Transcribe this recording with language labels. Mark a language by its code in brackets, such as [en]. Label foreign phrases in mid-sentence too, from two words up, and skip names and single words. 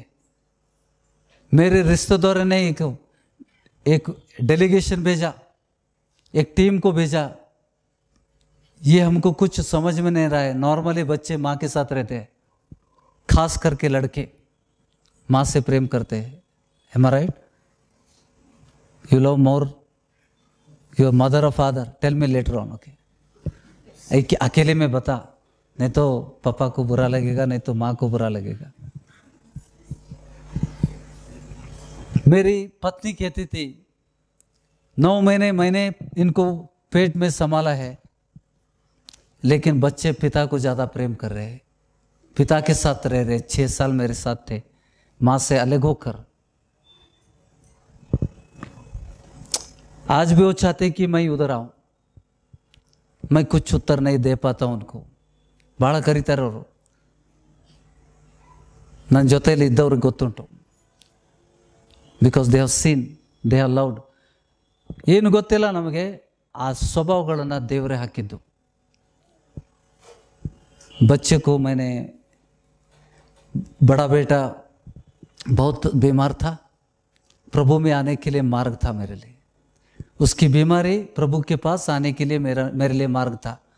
[hi] मेरे रिश्तेदारों ने एक डेलीगेशन भेजा, एक टीम को भेजा। ये हमको कुछ समझ में नहीं रहा है। नॉर्मली बच्चे माँ के साथ रहते हैं, खास करके लड़के माँ से प्रेम करते हैं। [en] Am I right? You love more your mother or father? Tell me later on, okay? [hi] अकेले में बता, नहीं तो पापा को बुरा लगेगा, नहीं तो माँ को बुरा लगेगा। मेरी पत्नी कहती थी 9 महीने मैंने इनको पेट में संभाला है, लेकिन बच्चे पिता को ज़्यादा प्रेम कर रहे हैं, पिता के साथ रह रहे। 6 साल मेरे साथ थे, माँ से अलग होकर। आज भी वो चाहते कि मैं उधर आऊँ, मैं कुछ उत्तर नहीं दे पाता हूँ उनको। [kn] ಭಾಳ ಕರೀತಾರೆ ಅವರು, ನನ್ನ ಜೊತೆಯಲ್ಲಿ ಇದ್ದವ್ರಿಗೆ ಗೊತ್ತುಂಟು, [en] because they have seen, they have loved. [kn] ಏನು ಗೊತ್ತಿಲ್ಲ ನಮಗೆ, ಆ ಸ್ವಭಾವಗಳನ್ನು ದೇವರೇ ಹಾಕಿದ್ದು। [hi] बच्चे को मैंने, बड़ा बेटा बहुत बीमार था, प्रभु में आने के लिए मार्ग था मेरे लिए। उसकी बीमारी प्रभु के पास आने के लिए मेरे लिए मार्ग था।